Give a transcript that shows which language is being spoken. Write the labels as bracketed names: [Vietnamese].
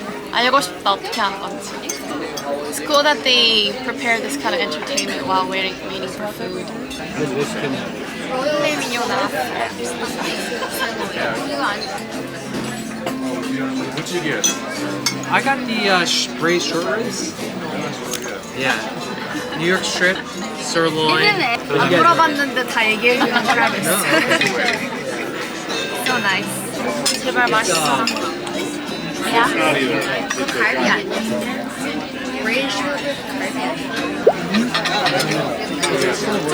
[Korean] 알고 싶다 어떻게 하는 건지. [English] It's cool that they prepare this kind of entertainment while waiting for food. [Korean] 필레 미뇨 나왔어요. 이거 아니야. [English] I got the braised short ribs. Yeah. New York strip, sirloin. [Korean] 안 물어봤는데 다 얘기해주는 트래비스. [English] So nice. [Korean] 제발 맛있어. 야? 갈비 아니야? 브레인 슈트